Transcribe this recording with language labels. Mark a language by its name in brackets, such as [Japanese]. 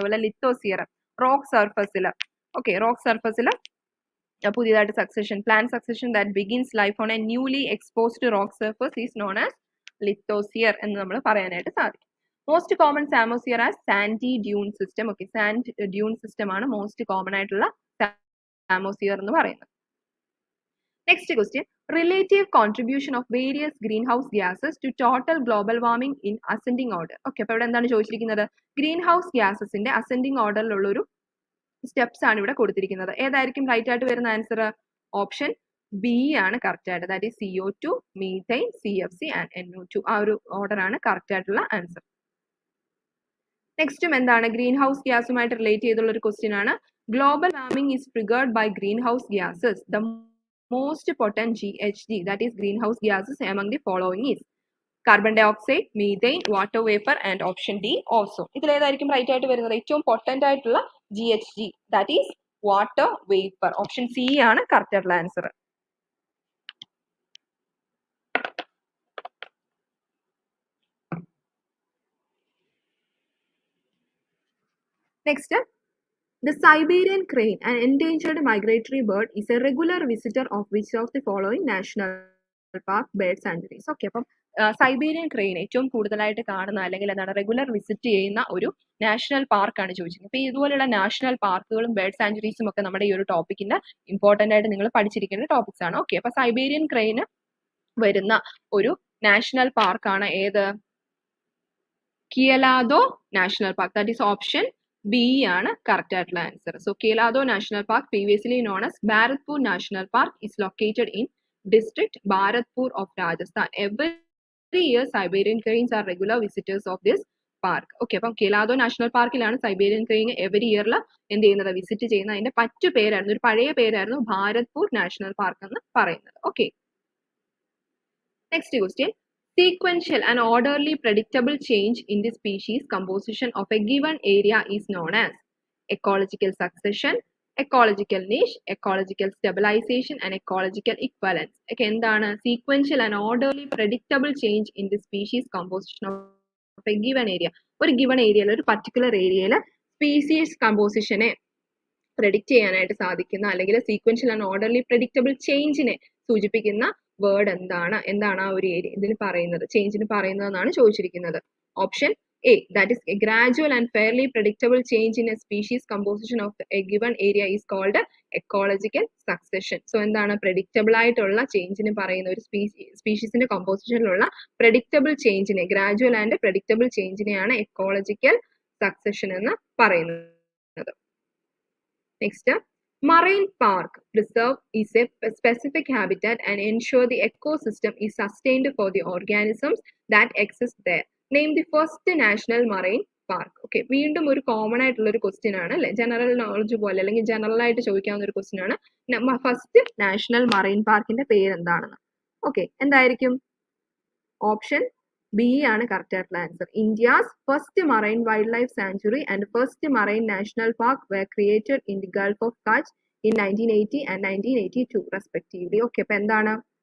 [Malayalam] അതുപോലെ ലിത്തോസിയർ റോക്ക് സർഫസിൽ, okay, rock സർഫസിൽ പുതിയതായിട്ട് succession, [English] plant succession that begins life on a newly exposed rock surface is known as lithosere [Malayalam] എന്ന് നമ്മൾ പറയാനായിട്ട് സാധിക്കും. [English] Most common psammosere as sandy dune system. [Malayalam] Okay, sand Dune system ആണ് most common ആയിട്ടുള്ള സാമോസിയർ എന്ന് പറയുന്നത്. [English] Next question, relative contribution of various greenhouse gases to total global warming in ascending order. [Malayalam] Okay, അപ്പോൾ ഇവിടെ എന്താണ് ചോദിച്ചിരിക്കുന്നത്? ഗ്രീൻ ഹൗസ് ഗ്യാസസിന്റെ അസെൻഡിങ് ഓർഡറിലുള്ള ഒരു steps ആണ് ഇവിടെ കൊടുത്തിരിക്കുന്നത്. ഏതായിരിക്കും റൈറ്റ് ആയിട്ട് വരുന്ന ആൻസർ? ഓപ്ഷൻ ബി ആണ് കറക്റ്റ് ആയിട്ട്, [English] That is CO2, methane, CFC and NO2. [Malayalam] ആ ഒരു ഓർഡർ ആണ് കറക്റ്റ് ആയിട്ടുള്ള ആൻസർ. നെക്സ്റ്റും എന്താണ് ഗ്രീൻ ഹൗസ് ഗ്യാസുമായിട്ട് റിലേറ്റ് ചെയ്തുള്ള ഒരു ക്വസ്റ്റ്യൻ ആണ്. [English] Global warming is triggered by green house gases. The most potent GHG, that is greenhouse gases, among the following is carbon dioxide, methane, water vapor and option D ozone. [Malayalam] ഇതിൽ ഏതായിരിക്കും right ആയിട്ട് വരുന്നത്? ഏറ്റവും potent ആയിട്ടുള്ള GHG, [English] that is water vapor. [Malayalam] Option C ആണ് correct ആയിട്ടുള്ള answer. [English] Next, the Siberian crane, an endangered migratory bird, is a regular visitor of which of the following national park bird sanctuaries? [Malayalam] Okay, അപ്പം Siberian crane ഏറ്റവും കൂടുതലായിട്ട് കാണുന്ന അല്ലെങ്കിൽ എന്താണ് regular visit ചെയ്യുന്ന ഒരു നാഷണൽ പാർക്കാണ് ചോദിച്ചിരിക്കുന്നത്. അപ്പോൾ ഇതുപോലെയുള്ള നാഷണൽ പാർക്കുകളും ബേർഡ് സാഞ്ചുറീസും ഒക്കെ നമ്മുടെ ഈ ഒരു ടോപ്പിക്കിന്റെ ഇമ്പോർട്ടന്റ് ആയിട്ട് നിങ്ങൾ പഠിച്ചിരിക്കേണ്ട ടോപ്പിക്സ് ആണ്. ഓക്കെ, അപ്പൊ സൈബീരിയൻ ക്രെയിന് വരുന്ന ഒരു നാഷണൽ പാർക്കാണ് ഏത്? കിയലാദോ national park, that is option B ആണ് കറക്റ്റ് ആയിട്ടുള്ള answer. [English] So Keoladeo national park, previously known as Bharatpur National Park, is located in district Bharatpur of Rajasthan. Every year Siberian cranes are regular visitors of this park. [Malayalam] Okay, അപ്പം കെലാദോ national പാർക്കിലാണ് Siberian crane every ഇയറിൽ എന്ത് ചെയ്യുന്നത്, visit ചെയ്യുന്നത്. അതിന്റെ മറ്റു പേരായിരുന്നു, ഒരു പഴയ പേരായിരുന്നു ഭാരത്പൂർ നാഷണൽ പാർക്ക് എന്ന് പറയുന്നത്. Okay, next question. [English] Sequential and orderly predictable change in the species composition of a given area is known as ecological succession, ecological niche, ecological stabilization and ecological equivalence. [Malayalam] ഒക്കെ എന്താണ്? [English] Sequential and orderly predictable change in the species composition of a given area. [Malayalam] ഒരു given ഏരിയയിൽ, ഒരു particular ഏരിയയിൽ species കമ്പോസിഷനെ predict ചെയ്യാനായിട്ട് സാധിക്കുന്ന, അല്ലെങ്കിൽ sequential and orderly predictable ചേഞ്ചിനെ സൂചിപ്പിക്കുന്ന വേർഡ് എന്താണ്? എന്താണ് ആ ഒരു ഏരിയ ഇതിന് പറയുന്നത്, ചേഞ്ചിന് പറയുന്നതെന്നാണ് ചോദിച്ചിരിക്കുന്നത്. [English] Option A, that is a gradual and fairly predictable change in a species composition of a given area is called ecological succession. So [Malayalam] എന്താണ്? പ്രെഡിക്റ്റബിൾ ആയിട്ടുള്ള ചേഞ്ചിന് പറയുന്ന, ഒരു സ്പീഷീസിന്റെ കമ്പോസിഷനിലുള്ള predictable ചേഞ്ചിനെ, gradual and predictable ചേഞ്ചിനെയാണ് ecological succession എന്ന് പറയുന്നത്. [English] Next, marine park preserve is a specific habitat and ensure the ecosystem is sustained for the organisms that exist there. Name the first national marine park. [Malayalam] Okay, വീണ്ടും ഒരു common ആയിട്ടുള്ള ഒരു question ആണ് അല്ലെ, general knowledge പോലെ അല്ലെങ്കിൽ general ആയിട്ട് ചോദിക്കാവുന്ന ഒരു ക്വസ്റ്റ്യൻ ആണ്. ഫസ്റ്റ് നാഷണൽ മറൈൻ പാർക്കിന്റെ പേര് എന്താണെന്ന്. ഓക്കെ, എന്തായിരിക്കും? ഓപ്ഷൻ ബി ആണ് കറക്റ്റ് ആയിട്ടുള്ള answer. [English] India's first marine wild life sanctuary and first marine national park were created in the Gulf of Kutch in 1980 and 1982 respectively. [Malayalam] Okay, അപ്പൊ എന്താണ്?